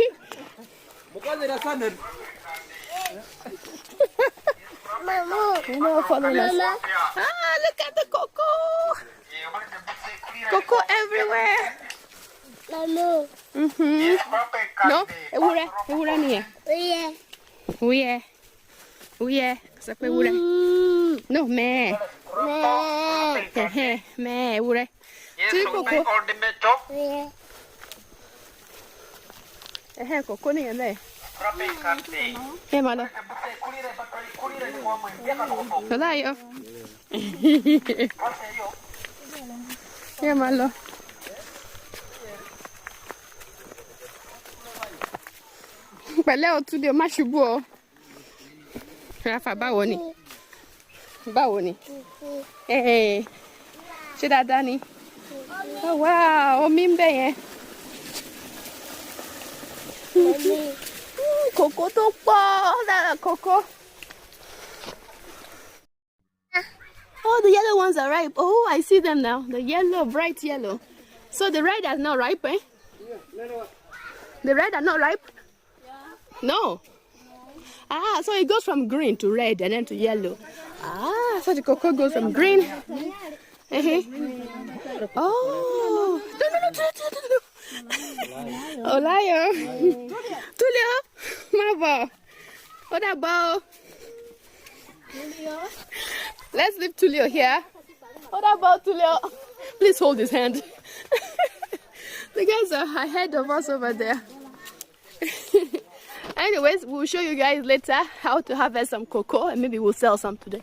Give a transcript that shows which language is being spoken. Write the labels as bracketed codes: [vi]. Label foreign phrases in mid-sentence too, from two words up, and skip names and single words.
[en] Following us. Ah, look at the cocoa. Cocoa everywhere. No? [yo] Ewúrẹ́ ni ẹ. Uye. Sọ pé ewúrẹ́. No, meh. Meh, ewúrẹ́. [en] See cocoa. [yo] Cocoa ni ẹ bẹ́ẹ̀. [en] Hey, malo. Olayo. Hey, malo. [yo] Pẹ̀lẹ́ o Túndé o má ṣubú o. Rafa báwo ni? Báwo ni? Ṣé dáadáa ni? [en] Oh wow, [yo] omi ń bẹ yẹn. Cocoa tó pọ̀, lára cocoa. [en] Oh, the yellow ones are ripe. Oh, I see them now. The yellow, bright yellow. So the red are not ripe, eh? The red are not ripe? No. Ah, so it goes from green to red and then to yellow. Ah, so the cocoa goes from green. Oh, no. Olayo. Tulio, Mavo. What about? Let's leave Tulio here. What about Tulio? Please hold his hand. The guys are ahead of us over there. Anyways, we'll show you guys later how to harvest some cocoa and maybe we'll sell some today.